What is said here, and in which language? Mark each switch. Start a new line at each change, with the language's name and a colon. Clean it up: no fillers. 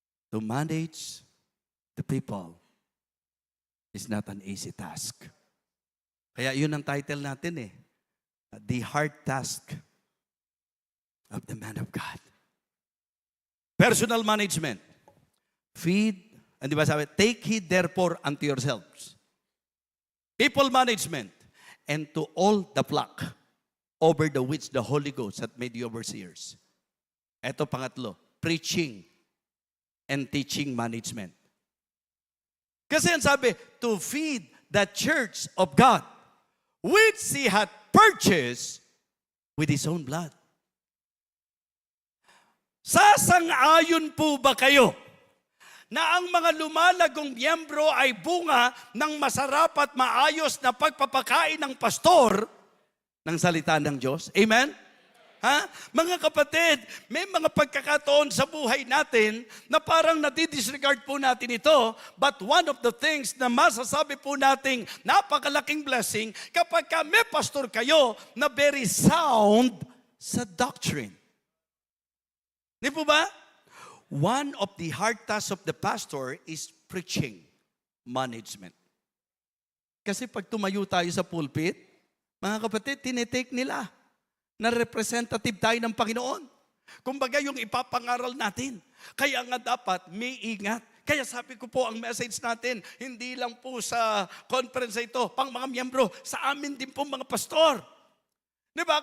English: To manage the people is not an easy task.
Filipino: Kaya yun ang title natin eh.
English: The hard task of the man of God. Personal management. Feed,
Filipino: di ba sabi,
English: take heed therefore unto yourselves. People management, and to all the flock over the which the Holy Ghost hath made you overseers.
Filipino: Ito pangatlo, preaching and teaching management. Kasi ang sabi,
English: to feed the church of God, which He hath purchased with His own blood.
Filipino: Sasang-ayon po ba kayo na ang mga lumalagong miyembro ay bunga ng masarap at maayos na pagpapakain ng pastor ng salita ng Diyos? Amen? Ha? Mga kapatid, may mga pagkakataon sa buhay natin na parang nadidisregard po natin ito,
English: but one of the things
Filipino: na masasabi po nating napakalaking blessing kapag may pastor kayo na very sound sa doctrine. Di po ba?
English: One of the hard tasks of the pastor is preaching management.
Filipino: Kasi pag tumayo tayo sa pulpit, mga kapatid, tinitake nila na representative tayo ng Panginoon. Kumbaga yung ipapangaral natin. Kaya nga dapat may ingat. Kaya sabi ko po ang message natin, hindi lang po sa conference ito, pang mga miyembro, sa amin din po mga pastor. Diba?